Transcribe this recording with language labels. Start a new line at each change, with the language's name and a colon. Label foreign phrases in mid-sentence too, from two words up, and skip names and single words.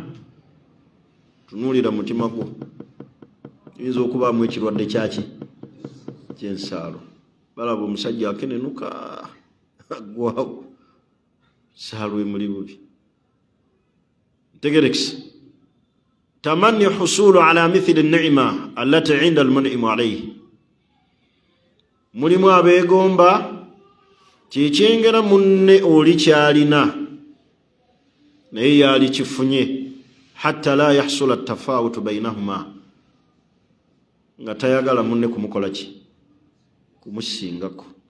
Ganda: Tunuulira mutima gwo, tuyinza okubaamu ekirwadde kyaki? Ky'ensaalwa. Balaba omusajja akenenuka aggwawo, nsaalwa emuli bubi.
Arabic: Tegerekisi تمني حصول على مثل النعمة التي عند المنعم عليه.
Ganda: Mulimu abeegomba kyekyengera munne oli kyalina naye yali kifunye
Arabic: حتى لا يحصل تفاوت بينهما,
Ganda: nga tayagala munne kumukola ki, kumusingako.